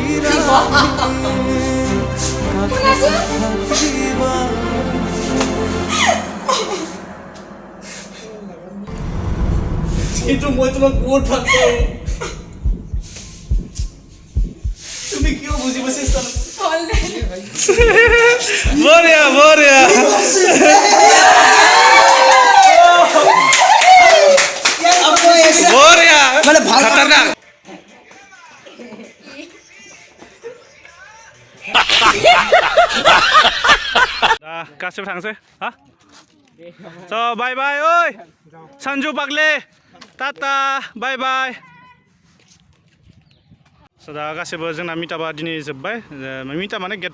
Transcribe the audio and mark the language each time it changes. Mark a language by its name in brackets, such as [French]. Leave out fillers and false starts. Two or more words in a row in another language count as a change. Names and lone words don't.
[Assamese] কিন্তু মই তোমাক বহুত ভাল পাওঁ তুমি কিয় বুজিব চেষ্টা Boria মানে ভাল [Bodo] खतरनाक गासिबो थांसै हा स' [English] bye bye [Bodo] ओइ सन्जु पाग्ले टाटा [English] bye bye [Bodo] स' दा गासिबो जोंना मिटापा दिनै जोब्बाय मिटाप माने गेट